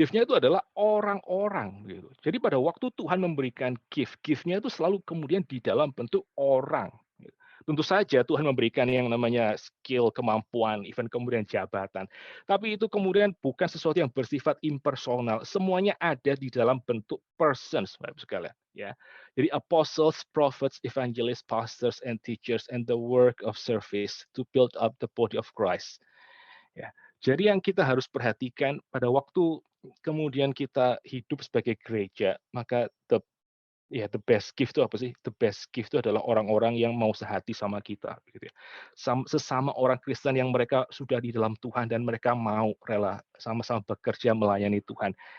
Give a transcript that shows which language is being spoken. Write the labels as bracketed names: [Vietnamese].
[Indonesian] Gift-nya itu adalah orang-orang gitu. Jadi pada waktu Tuhan memberikan gift-nya itu selalu kemudian di dalam bentuk orang. Gitu. Tentu saja Tuhan memberikan yang namanya skill, kemampuan, even kemudian jabatan. Tapi itu kemudian bukan sesuatu yang bersifat impersonal. Semuanya ada di dalam bentuk persons, Bapak sekalian. Ya, jadi [English] apostles, prophets, evangelists, pastors, and teachers, and the work of service to build up the body of Christ. [Indonesian] Ya. Jadi yang kita harus perhatikan pada waktu kemudian kita hidup sebagai gereja, maka [English] the best gift [Indonesian] itu apa sih? [English] The best gift [Indonesian] itu adalah orang-orang yang mau sehati sama kita, gitu ya. Sesama orang Kristen yang mereka sudah di dalam Tuhan dan mereka mau rela sama-sama bekerja melayani Tuhan.